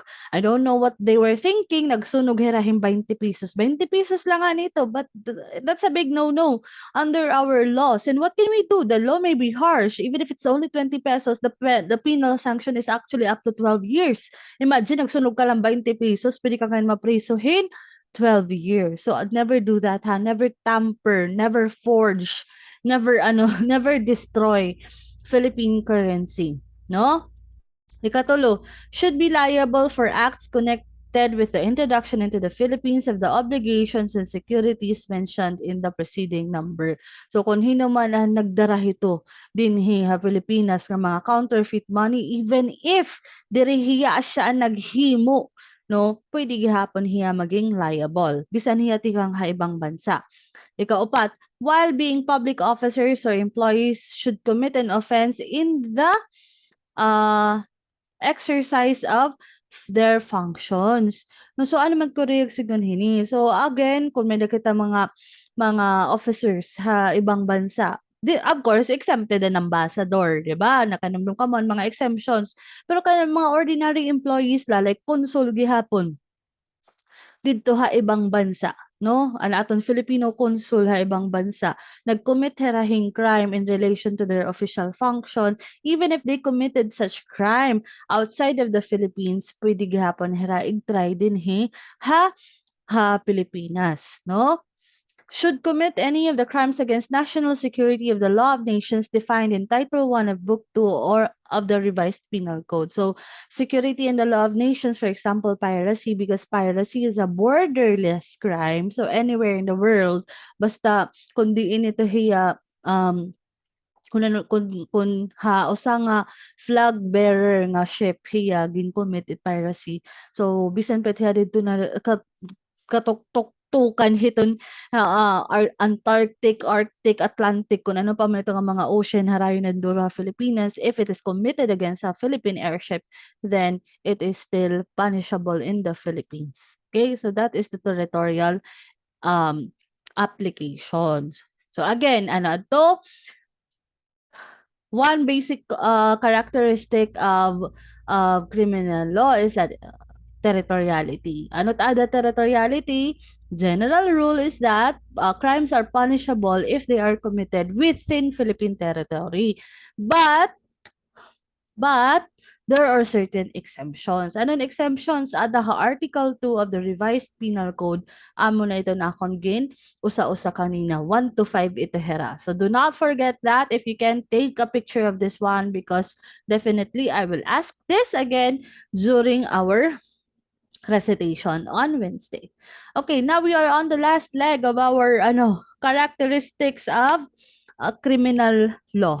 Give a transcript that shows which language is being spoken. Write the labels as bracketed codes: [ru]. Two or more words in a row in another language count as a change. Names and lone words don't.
[en] I don't know what they were thinking. [war] Nagsunog hirahim 20 pesos. 20 pesos lang nga nito, [en] but that's a big no-no under our laws. And what can we do? The law may be harsh. Even if it's only 20 pesos, the penal sanction is actually up to 12 years. Imagine, [war] nagsunog ka lang 20 pesos, pwede ka ngayon maprisuhin 12 years. [en] So I'd never do that, ha? Never tamper, never forge, never never destroy Philippine currency, no? Ikatulo, should be liable for acts connected with the introduction into the Philippines of the obligations and securities mentioned in the preceding number. [war] So kung hino man ang nagdarahito dinhi ha Pilipinas nga mga [en] counterfeit money, even if [war] dirihiya siya ang naghimo, no, pwede gihapon hiya maging liable. Bisan hiya tikang ha ibang bansa. Ikaupat, [en] while being public officers or employees should commit an offense in the uh, exercise of their functions. [war] No, so ano man korek sigon hini. [en] So again, [war] kung may nakita mga officers ha ibang bansa, [en] of course, [war] exempted ang ambassador, di ba? Nakanumdum ka mo mga exemptions. Pero kanang mga ordinary employees like consul gihapon, didto ha ibang bansa, no? Ang aton Filipino consul ha ibang bansa nag-commit herahing crime [en] in relation to their official function, even if they committed such crime outside of the Philippines, [war] pwede gihapon hera i-try din ha Pilipinas, no? [en] Should commit any of the crimes against national security of the law of nations defined in Title 1 of Book 2 or of the Revised Penal Code. So, security in the law of nations, for example, piracy, because piracy is a borderless crime. So, anywhere in the world, [war] basta kung diin ito hiya, kung ha usa nga [en] flag bearer [war] nga ship hiya gin-commit it piracy. So, bisan pa siya dito na katuktukan hiton Antarctic, Arctic, Atlantic, kung ano pa man ito nga mga ocean harayon ng Dura, Filipinas, [en] if it is committed against a Philippine airship, then it is still punishable in the Philippines. Okay, so that is the territorial um, applications. So again, [war] ano to? [en] One basic characteristic of criminal law is that territoriality. Ano the territoriality? General rule is that crimes are punishable if they are committed within Philippine territory. But there are certain exemptions. Anong exemptions? Ada Article 2 of the Revised Penal Code. [war] Amo na ito na gin usa-usa kanina. 1 to 5 ito hera. [en] So do not forget that. If you can take a picture of this one, because definitely I will ask this again during our recitation on Wednesday. Okay, now we are on the last leg of our characteristics of criminal law.